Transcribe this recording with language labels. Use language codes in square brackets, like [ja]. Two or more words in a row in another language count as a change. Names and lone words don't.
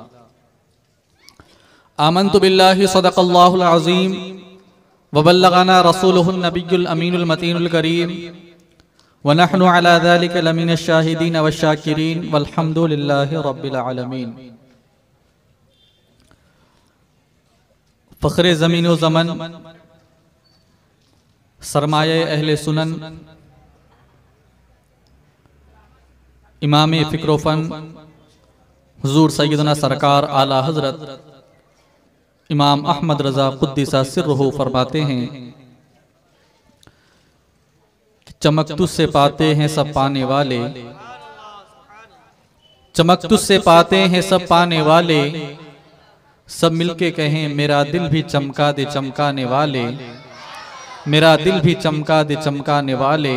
[ar] آمنت بالله صدق الله العظيم وبلغنا رسوله النبي الأمين المتين الكريم ونحن على ذلك لمن الشاهدين وشاكرين والحمد لله رب العالمين. [ur] فخرِ زمین و زمن، سرمایۂ اہلِ سنن، امام فکر فن حضور سیدنا سرکار اعلیٰ حضرت امام احمد رضا [ar] قدس سره [ur] فرماتے ہیں کہ چمک تجھ سے پاتے ہیں سب پانے والے، چمک تجھ سے پاتے ہیں سب پانے والے، سب مل کے کہیں میرا دل بھی چمکا دے چمکانے والے، میرا دل بھی چمکا دے چمکانے والے.